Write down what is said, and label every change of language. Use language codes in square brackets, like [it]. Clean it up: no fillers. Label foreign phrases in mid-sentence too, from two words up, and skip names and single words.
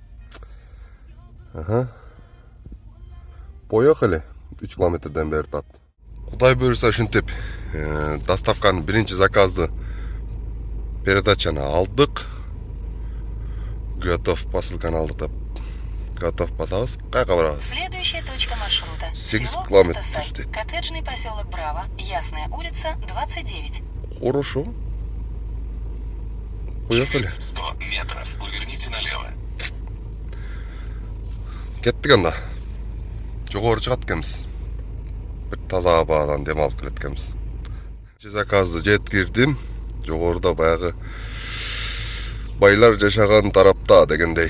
[ru] Поехали. [ky] 3 километрден бери тат. Кудай буйрса ушинтип доставканын биринчи заказды передачаны алдык. Готов посылканы алдык деп. Готов басабыз. Кайка барабыз? [ru] Следующая точка маршрута. 8 Село километров. Тасай. Коттеджный поселок Браво. Ясная улица, 29. Хорошо. Поехали. 100 метров. Поверните налево. [ky] Кеттик анда. Жогору чыгат экенбиз. Бир таза абадан дем алып келет экенбиз. Заказды жеткирдим. Жогоруда баягы байлар жашаган тарапта дегендей.